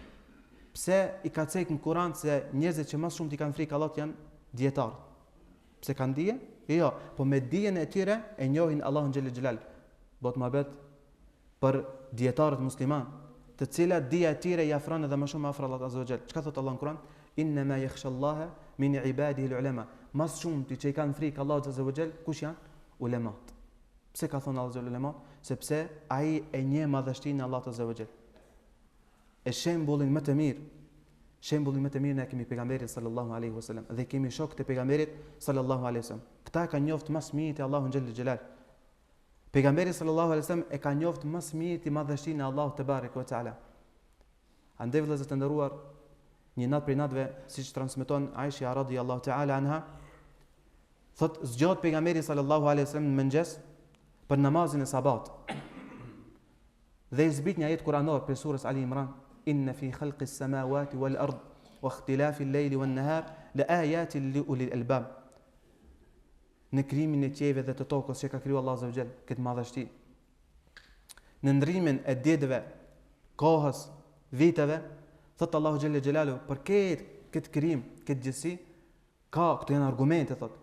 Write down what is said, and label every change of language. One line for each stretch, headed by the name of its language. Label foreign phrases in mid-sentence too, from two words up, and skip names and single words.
Albanian: Pse i ka thënë në Kur'an se njerëzit që më shumë i kanë frikë Allahut janë dietar? Pse kanë dije? Jo, po me dijen e tyre e njohin Allahun
Arabic: جل جلاله.
Albanian: Bot më bet për dietarët musliman, të cilat dija e tyre i afron edhe më shumë afër Allahut
Arabic: عز وجل.
Albanian: Çka thot Allah në Kur'an?
Arabic: إنما يخشى الله من عباده العلماء.
Albanian: Mas shumë ti që i kanë frikë Allahut
Arabic: عز وجل,
Albanian: kush janë? Ulemat. Pse ka thonë Allahu
Arabic: عز وجل?
Albanian: Sepse ai e njeh madhështinë e Allahut
Arabic: عز وجل.
Albanian: E shembullin më të mirë, shembullin më të mirë ne kemi pejgamberin
Arabic: صلى الله عليه وسلم
Albanian: dhe kemi shokët e pejgamberit
Arabic: صلى الله عليه وسلم.
Albanian: Këta kanë njoftë më së miri Allahun
Arabic: جل جلاله.
Albanian: Pejgamberi
Arabic: صلى الله عليه وسلم
Albanian: e ka njoftë më së miri madhështinë e Allahut
Arabic: تبارك وتعالى.
Albanian: Andaj vëllezër të nderuar, një natë prej natëve, siç transmeton Aisha
Arabic: رضي الله تعالى عنها,
Albanian: thot zgjat pejgamberi
Arabic: صلى الله عليه وسلم
Albanian: në mëngjes për namazin e sabat. Dhe i zbrit një ajet kuranor për surës Ali Imran,
Arabic: إن في خلق السماوات والأرض واختلاف الليل والنهار لآيات لأولي الألباب.
Albanian: Në krijimin e qiejve dhe të tokës që ka krijuar Allahu
Arabic: عز وجل,
Albanian: këtë madhështi. Në ndrimin e ditëve, kohës, viteve, thot Allahu
Arabic: جل جلاله
Albanian: për këtë krijim, këtë gjësi, këto janë argumente, thot.